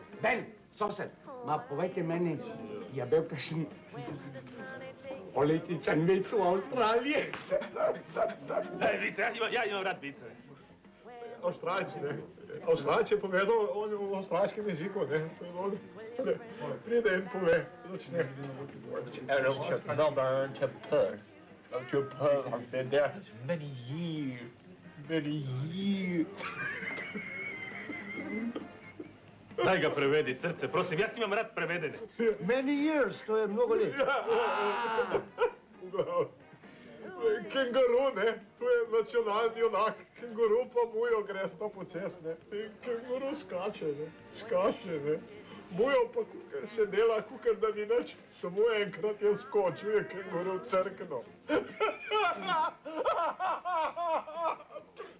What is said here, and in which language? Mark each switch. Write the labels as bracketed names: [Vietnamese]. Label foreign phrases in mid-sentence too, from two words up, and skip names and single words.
[Slovenian] Ben, sosed, ma povejte meni, je bil kakšen političan vic v Avstraliji? Daj vice, ja imam rad vice. Avstralci, ne. Avstralci je povedal on v avstralskem jeziku, ne. Pride in pove, začne. [English] To Perth, I've been there many years. [Slovenian] Daj ga prevedi, srce, prosim, jaz imam rad prevedene. [English] Many years, [Slovenian] to je mnogo let. Kenguru, ne, to je nacionalni junak. Kenguru pa mujo gre sto po cest, ne. Kenguru skače, ne. Mujo pa kukar se dela, kukar da ni nič. Samo enkrat je skočil, je kenguru crkno.